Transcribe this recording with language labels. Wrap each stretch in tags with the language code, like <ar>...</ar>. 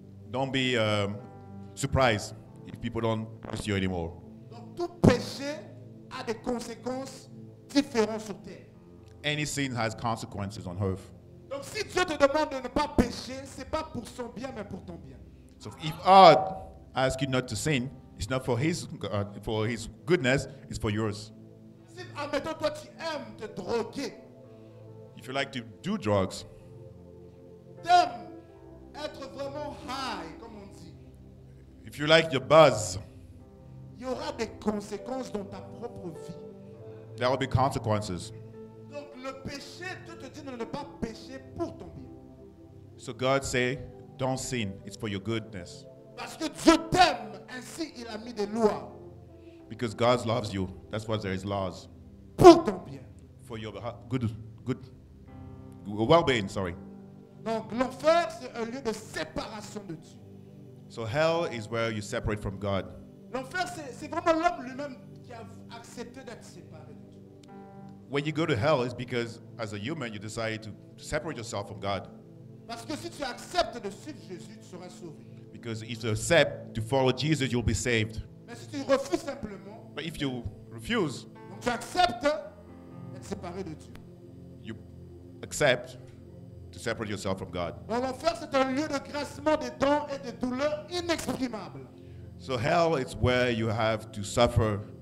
<en>don't be surprised if people don't trust you anymore.</en> <fr>Donc, tout péché a des conséquences différentes sur terre.</fr> <en>Any sin has consequences on earth.</en> <fr>Donc, si Dieu te demande de ne pas pécher, ce n'est pas pour son bien, mais pour ton bien.</fr> <en>So if God asks you not to sin, it's not for His goodness, it's for yours.</en> <fr>Si, admettons, toi, tu aimes te droguer,</fr> <en>If you like to do drugs,</en> <fr>tu aimes être vraiment high, comme on dit,</fr> <en>if you like your buzz,</en> <fr>il y aura des conséquences dans ta propre vie.</fr> <en>there will be consequences.</en> <fr>Donc, le péché, Dieu te dit de ne pas pécher pour ton bien.</fr> <en>So God say, don't sin, it's for your goodness.</en> <fr>Parce que Dieu t'aime, ainsi il a mis des lois</fr> <en>Because God loves you, that's why there is laws.</en> <fr>pour ton bien.</fr> <en>For your good well-being, sorry.</en> <fr>Donc l'enfer, c'est un lieu de séparation de Dieu.</fr> <en>So hell is where you separate from God.</en> <fr>L'enfer, c'est vraiment l'homme lui-même qui a accepté d'être séparé de Dieu.</fr> <en>When you go to hell, it's because as a human, you decide to separate yourself from God.</en> <fr>Parce que si tu acceptes de suivre Jésus, tu seras sauvé.</fr> <en>Because if you accept to follow Jesus, you'll be saved.</en> <fr>Mais si tu refuses simplement,</fr> <en>But if you refuse,</en> <fr>donc tu acceptes d'être séparé de Dieu.</fr> <en>you accept to separate yourself from God.</en> <fr>Donc l'enfer, c'est un lieu de grincement des dents et de douleurs inexprimables.</fr> <en>So hell is where you have to suffer.</en>